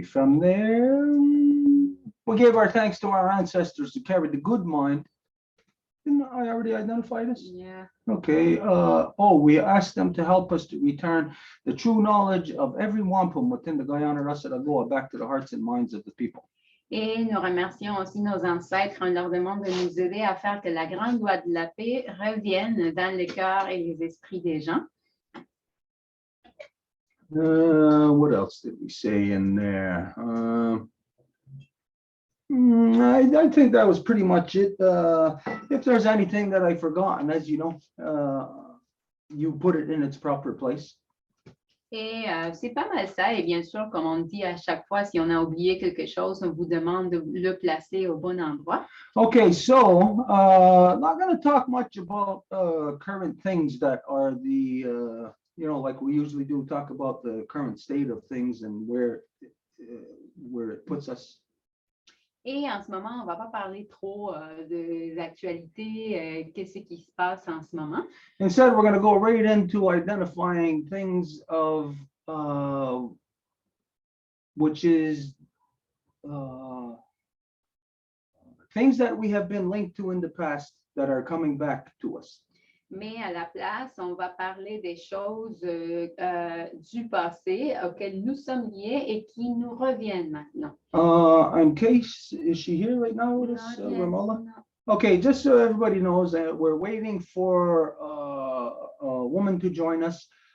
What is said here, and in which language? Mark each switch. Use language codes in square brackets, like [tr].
[en] From there, we gave our thanks to our ancestors who carried the good mind. Didn't I already identify this? Yeah. Okay. We asked them to help us to return the true knowledge of every wampum within the Guyana Rasa Goa back to the hearts and minds of the people. [fr] Et nous remercions aussi nos ancêtres. On leur demande de nous aider à faire que la grande loi de la paix revienne dans les cœurs et les esprits des gens. [en] What else did we say in there? I think that was pretty much it. If there's anything that I've forgotten, as you know, you put it in its proper place. [fr] Et c'est pas mal ça. Et bien sûr, comme on dit à chaque fois, si on a oublié quelque chose, on vous demande de le placer au bon endroit. [en] Okay, so not going to talk much about current things that are the, like we usually do, talk about the current state of things and where it puts us. [fr] Et en ce moment, on ne va pas parler trop des actualités, qu'est-ce qui se passe en ce moment. [en] Instead, we're going to go right into identifying things of, which is things that we have been linked to in the past that are coming back to us. [fr] Mais à la place, on va parler des choses du passé auxquelles nous sommes liés et qui nous reviennent maintenant. [en] In case, is she here right now with us, Ramola? No. Okay, just so everybody knows that we're waiting for a woman to join us.